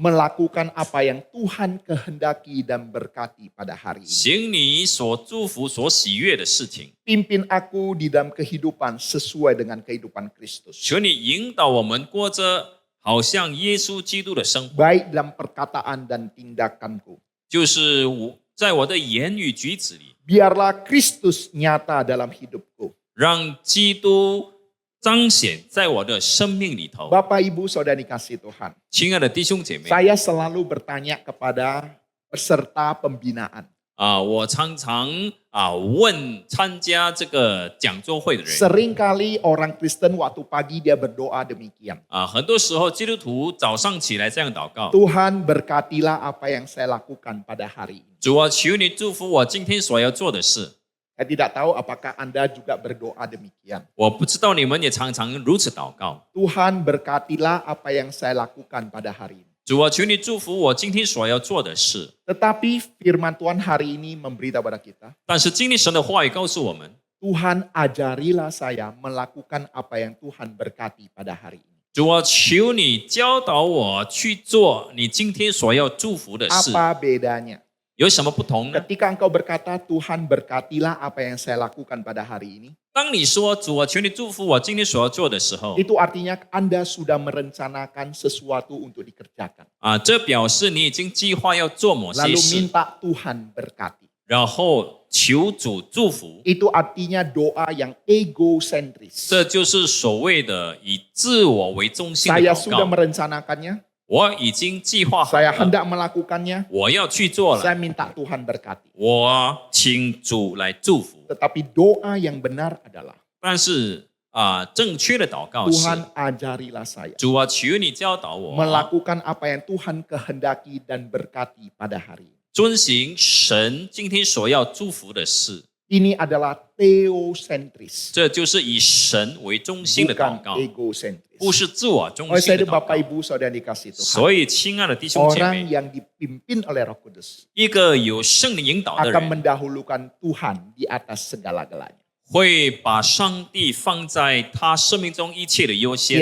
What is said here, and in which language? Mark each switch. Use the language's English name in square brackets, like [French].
[Indonesian] melakukan apa yang Tuhan kehendaki dan berkati pada hari ini. [Chinese] 行你所祝福、所喜悦的事情。 [Indonesian] Pimpin aku di dalam kehidupan sesuai dengan kehidupan Kristus. [Chinese] 求你引导我们过着好像耶稣基督的生活， [Indonesian] Baik dalam perkataan dan tindakanku. [Chinese] 就是在我的言语举止里， [Indonesian] Biarlah Kristus nyata dalam hidupku. [Chinese] 让基督彰显在我的生命里头。 [Indonesian] Bapak, Ibu, Saudara dikasih Tuhan. [Chinese] 亲爱的弟兄姐妹， [Indonesian] Saya selalu bertanya kepada peserta pembinaan. [Chinese] 我常常问参加这个讲座会的人 [Indonesian] Seringkali orang Kristen waktu pagi dia berdoa demikian. [Chinese] 很多时候基督徒早上起来这样祷告， [Indonesian] Tuhan berkatilah apa yang saya lakukan pada hari ini. [Chinese] 主啊，求你祝福我今天所要做的事。 [Indonesian] Saya tidak tahu apakah Anda juga berdoa demikian. [Chinese] 我不知道你们也常常如此祷告。 [Indonesian] Tuhan berkatilah apa yang saya lakukan pada hari ini. [Chinese] 主啊，求你祝福我今天所要做的事。 [Indonesian] Tetapi firman Tuhan hari ini memberitahu pada kita, [Chinese] 但是今天神的话语告诉我们， [Indonesian] Tuhan ajarilah saya melakukan apa yang Tuhan berkati pada hari ini. [Chinese] 主啊，求你教导我去做你今天所要祝福的事。 [Indonesian] Apa bedanya? [Chinese] 有什么不同呢？ [Indonesian] Ketika engkau berkata, Tuhan berkatilah apa yang saya lakukan pada hari ini, [Chinese] 当你说主啊，求你祝福我今天所要做的时候， [Indonesian] itu artinya Anda sudah merencanakan sesuatu untuk dikerjakan. [Chinese] 这表示你已经计划要做某些 [Indonesian] Lalu [Chinese] 事， [Indonesian] minta Tuhan berkati. [Chinese] 然后求主祝福。 [Indonesian] Itu artinya doa yang egosentris. [Chinese] 这就是所谓的以自我为中心的 [Indonesian] Saya [Chinese] 祷 [Indonesian] sudah [Chinese] 告。 [Indonesian] merencanakannya, [Chinese] 我已经计划好 [Indonesian] saya hendak melakukannya, [Chinese] 我要去做了， [Indonesian] saya minta Tuhan berkati. [Chinese] 我请主来祝福。 [Indonesian] Tetapi doa yang benar adalah, [Chinese] 但是正确的祷告是 [Indonesian] Tuhan ajarilah saya [Chinese] 主啊，求你教导我 [Indonesian] melakukan apa yang Tuhan kehendaki dan berkati pada hari ini. [Chinese] 遵行神今天所要祝福的事。 [Indonesian] Ini adalah theosentris, [Chinese] 这就是以神为中心的祷 [Indonesian] bukan [Chinese] 告， [Indonesian] egosentris. [Chinese] 不是自我中 [Indonesian] Oleh [Chinese] 心 [Indonesian] saya [Chinese] 的 [Indonesian] itu [Chinese] 祷 [Indonesian] Bapak [Chinese] 告。 [Indonesian] Ibu Saudara dikasih Tuhan, [Chinese] 所以，亲爱的弟兄姐 [Indonesian] orang [Chinese] 妹， [Indonesian] yang dipimpin oleh Roh Kudus [Chinese] 一个有圣灵引导的 [Indonesian] akan [Chinese] 人， [Indonesian] mendahulukan Tuhan di atas segala-galanya. [Chinese] 会把上帝放在他生命中一切的优先。